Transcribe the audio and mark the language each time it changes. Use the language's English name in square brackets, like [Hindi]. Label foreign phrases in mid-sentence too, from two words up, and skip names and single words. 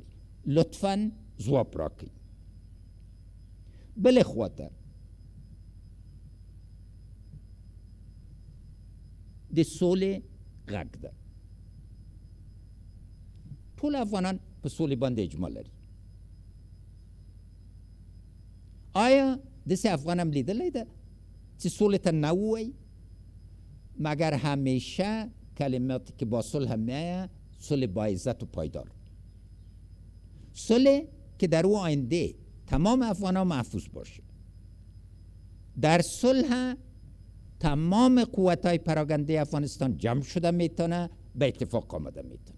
[Pashto] لطفاً ځواب راکړئ. بلې خواته د سولې غږ ده. ټول افغانان په سولې باندې اجماع لري. آیا داسې افغان هم لیدلی ده چې سولې ته نه ووایي؟ [Persian] مگر همیشه کلماتی که با صلح میآید صلح با عزت و پایدار، صلح که در او آینده تمام افغان‌ها محفوظ باشه. در صلح تمام قوت‌های پراکنده افغانستان جمع شده میتونه به اتفاق آمده میتونه.